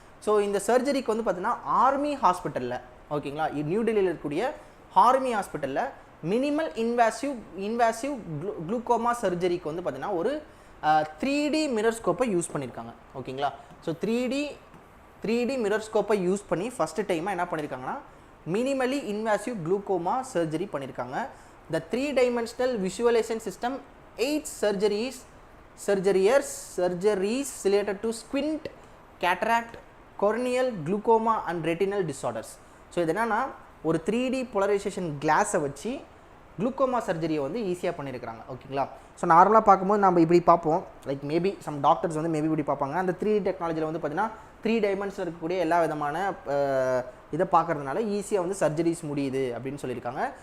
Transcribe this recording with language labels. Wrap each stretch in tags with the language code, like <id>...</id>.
<ta>So இந்த சர்ஜரிக்கு வந்து பார்த்தீங்கன்னா ஆர்மி ஹாஸ்பிட்டலில், ஓகேங்களா, நியூ டெல்லியில் இருக்கக்கூடிய ஆர்மி ஹாஸ்பிட்டலில் மினிமல் இன்வாசிவ் குளூக்கோமா சர்ஜரிக்கு வந்து பார்த்தீங்கன்னா ஒரு 3D மிரர் ஸ்கோப்பை யூஸ் பண்ணியிருக்காங்க. ஓகேங்களா? ஸோ 3D மிரர் ஸ்கோப்பை யூஸ் பண்ணி ஃபஸ்ட்டு டைமாக என்ன பண்ணியிருக்காங்கன்னா மினிமலி இன்வாசிவ் குளூக்கோமா சர்ஜரி பண்ணியிருக்காங்க.</ta> <en>The 3-dimensional visualization system 8 surgeries related to squint, cataract, corneal, glaucoma and retinal disorders.</en> <ta>So இது என்னன்னா ஒரு 3D polarization கிளாஸை வச்சு குளூக்கோமா சர்ஜரியை வந்து ஈஸியாக பண்ணியிருக்கிறாங்க. ஓகேங்களா? ஸோ நார்மலாக பார்க்கும்போது நம்ம இப்படி பார்ப்போம்.</ta> <en>like maybe some doctors</en> <ta>வந்து மேபி இப்படி பார்ப்பாங்க. அந்த 3D டெக்னாலஜியில் வந்து பார்த்தீங்கன்னா 3 டைமென்ஷனில் இருக்கக்கூடிய எல்லா விதமான இதை பார்க்கறதுனால ஈஸியாக வந்து சர்ஜரிஸ் முடியுது அப்படின்னு சொல்லியிருக்காங்க.</ta>